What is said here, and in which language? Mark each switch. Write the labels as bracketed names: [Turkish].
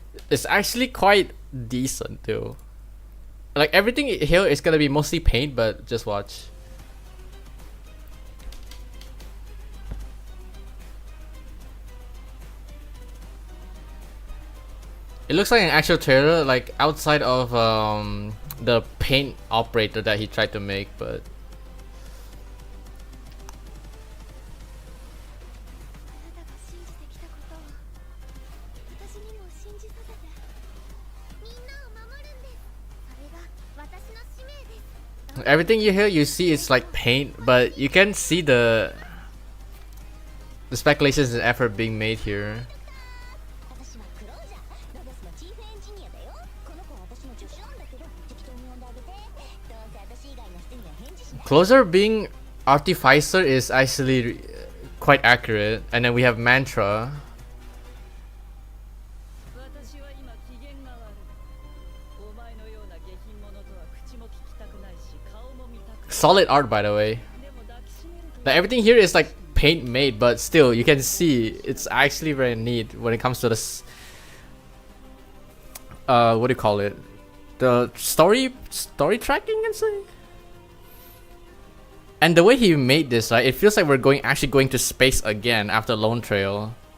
[English] It's actually quite decent too. Like everything here is gonna be mostly paint, but just watch. It looks like an actual trailer, like outside of the paint operator that he tried to make, but [Japanese] あなたが信じてきたことを私にも信じさせて。みんなを守るんです。それが私の使命です。 [English] everything you hear, you see, it's like paint, but you can see the speculations and effort being made here. [Japanese] 私はクロージャー、ロドスのチーフエンジニアだよ。この子は私の助手なんだけど、適当に呼んであげて。どうせ私以外の人には返事し [English] Closer being Artificer is actually quite accurate. And then we have Mantra. [Japanese] 私は今機嫌が悪い。お前のような下品者とは口も聞きたくないし顔も見たくない。 [English] Solid art, by the way. [Japanese] でも抱きしめると [English] Like everything here is like paint made, but still you can see it's actually very neat when it comes to this. What do you call it? The story tracking and say. And the way he made this, right? It feels like we're actually going to space again after Lone Trail.